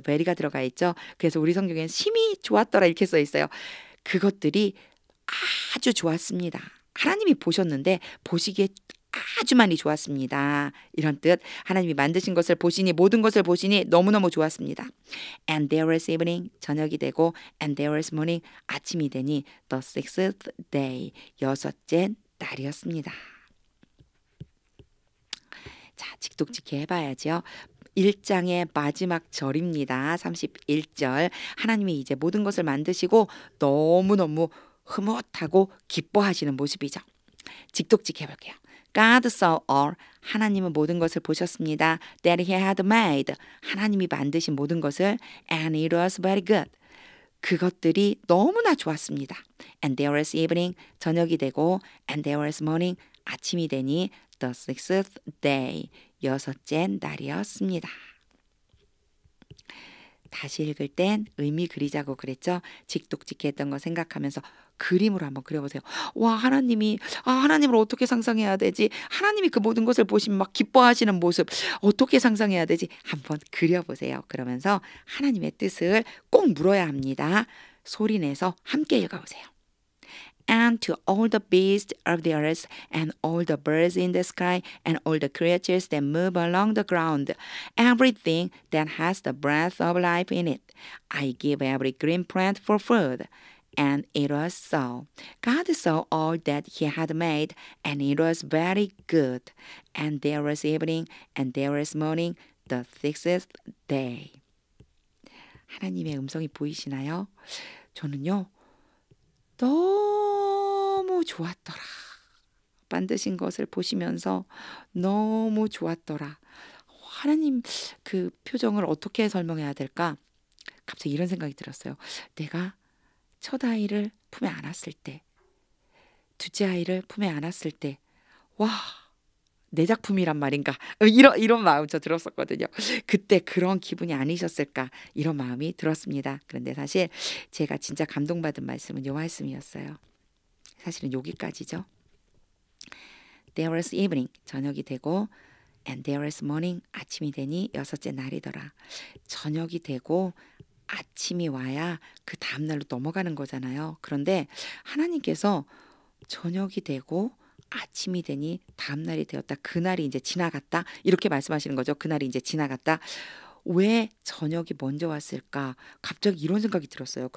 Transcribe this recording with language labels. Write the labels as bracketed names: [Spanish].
[Korean] very가 들어가 있죠. 그래서 우리 성경에는 심히 좋았더라 이렇게 써 있어요. 그것들이 아주 좋았습니다. 하나님이 보셨는데 보시기에 아주 많이 좋았습니다. 이런 뜻. 하나님이 만드신 것을 보시니 모든 것을 보시니 너무너무 좋았습니다. [English] And there was evening [Korean] 저녁이 되고 [English] and there was morning [Korean] 아침이 되니 [English] the sixth day [Korean] 여섯째 날이었습니다. 자, 직독직해 해봐야죠. 1장의 마지막 절입니다. 31절. 하나님이 이제 모든 것을 만드시고 너무너무 흐뭇하고 기뻐하시는 모습이죠. 직독직 해볼게요. [English] God saw all. [Korean] 하나님은 모든 것을 보셨습니다. [English] That he had made. [Korean] 하나님이 만드신 모든 것을 [English] and it was very good. [Korean] 그것들이 너무나 좋았습니다. [English] And there was evening. [Korean] 저녁이 되고 [English] and there was morning. [Korean] 아침이 되니 [English] the sixth day. [Korean] 여섯째 날이었습니다. 다시 읽을 땐 의미 그리자고 그랬죠. 직독직해 했던 거 생각하면서 그림으로 한번 그려보세요. 와, 하나님을 어떻게 상상해야 되지? 하나님이 그 모든 것을 보시면 막 기뻐하시는 모습 어떻게 상상해야 되지? 한번 그려보세요. 그러면서 하나님의 뜻을 꼭 물어야 합니다. 소리내서 함께 읽어보세요. [English] and to all the beasts of the earth and all the birds in the sky and all the creatures that move along the ground, everything that has the breath of life in it. I give every green plant for food. And it was so. God saw all that he had made, and it was very good. And there was evening, and there was morning, the sixth day. [Korean] 하나님의 음성이 보이시나요? 저는요, 너무 좋았더라. 만드신 것을 보시면서 너무 좋았더라. 하나님 그 표정을 어떻게 설명해야 될까? 갑자기 이런 생각이 들었어요. 내가 첫 아이를 품에 안았을 때, 둘째 아이를 품에 안았을 때, 와, 내 작품이란 말인가? 이런 마음 저 들었었거든요. 그때 그런 기분이 아니셨을까? 이런 마음이 들었습니다. 그런데 사실 제가 진짜 감동받은 말씀은 요 말씀이었어요. 사실은 여기까지죠. [English] There was evening, [Korean] 저녁이 되고, [English] and there was morning, [Korean] 아침이 되니 여섯째 날이더라. 저녁이 되고 아침이 와야 그 다음날로 넘어가는 거잖아요. 그런데 하나님께서 저녁이 되고 아침이 되니 다음날이 되었다. 그날이 이제 지나갔다. 이렇게 말씀하시는 거죠. 그날이 이제 지나갔다. 왜 저녁이 먼저 왔을까? 갑자기 이런 생각이 들었어요.